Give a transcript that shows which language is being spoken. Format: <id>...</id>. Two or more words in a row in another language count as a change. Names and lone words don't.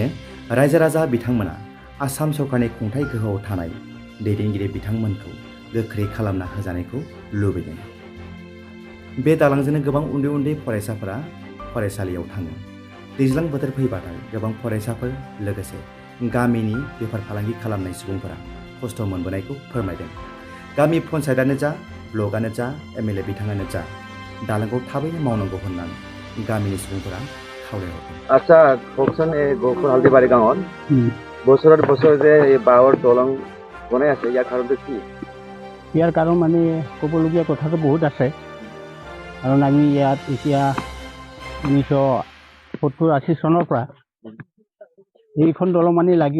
<brx>रायजो राजा बिथांमोना आसाम सरकारनि खुंथाय गोहोआव थानाय दैदेनगिरि बिथांमोनखौ गोख्रै खालामना होजानायखौ लुबैदों बे दालांजोंनो गोबां उन्दै उन्दै फरायसाफोरा फरायसालियाव थाङो दैज्लां बोथोर फैबाथाय गोबां फरायसाफोर लोगोसे गामिनि बेफार फालांगि खालामनाय सुबुंफोरा खस्थ' मोनबोनायखौ फोरमायदों गामि पन्चायतआनो जा ब्लकआनो जा एमएलए बिथाङानो जा दालांखौ थाबैनो मावनांगौ होननानै गामिनि सुबुंफोरा খাওয়াইহতো</brx> <as>আচ্ছা কওকচোন এই গহপুৰ হালদিবাৰী গাঁৱত বছৰত বছৰ যে এই বাঁহৰ দলং বনাই আছে ইয়াৰ কাৰণটো কি ইয়াৰ কাৰণ মানে ক'বলগীয়া কথাটো বহুত আছে কাৰণ আমি ইয়াত এতিয়া 1970-80 চনৰ পৰা এইখন দলং মানে লাগিও</as>